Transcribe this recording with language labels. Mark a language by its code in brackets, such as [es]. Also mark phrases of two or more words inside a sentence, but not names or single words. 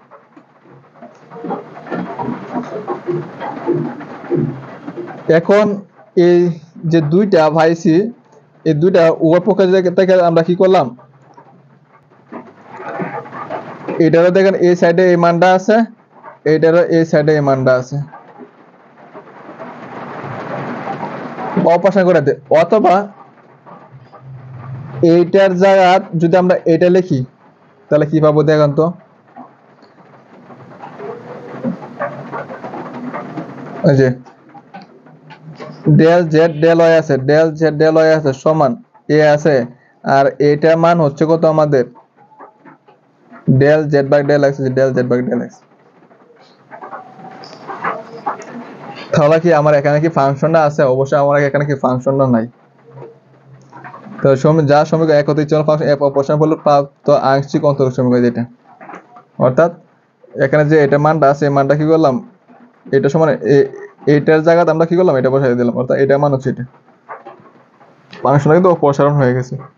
[bn] এখন এই যে দুইটা পাইছি এই দুইটা উভয় পক্ষে থেকে আমরা কি করলাম এটারও দেখেন এই সাইডে এই মানটা আছে এইটারও এই সাইডে এই মানটা আছে, অপসারণ করে দে। অথবা এইটার জায়গা যদি আমরা এটা লিখি তাহলে কি পাবো দেখেন তো, এই যে [en] del z del y [bn] আছে, [en] del z del y [bn] আছে সমান a আছে আর এইটার মান হচ্ছে কত আমাদের [en] del z [bn] ভাগ [en] del x, del z [bn] ভাগ [en] del x। [bn] তাহলে কি আমার এখানে কি ফাংশনটা আছে, অবশ্যই আমার এখানে কি ফাংশনটা নাই। তো যা সমীকরণ একত্রিত চলক ফাংশন f অপসারণ হলো প্রাপ্ত আংশিক অন্তরক সমীকরণ যেটা, অর্থাৎ এখানে যে এটা মানটা আছে এই মানটা কি করলাম এটা সমান এইটার জায়গাতে আমরা কি করলাম এটা বসাই দিলাম, অর্থাৎ এটা মান হচ্ছে এটা, ফাংশনটা কিন্তু অপসারণ হয়ে গেছে।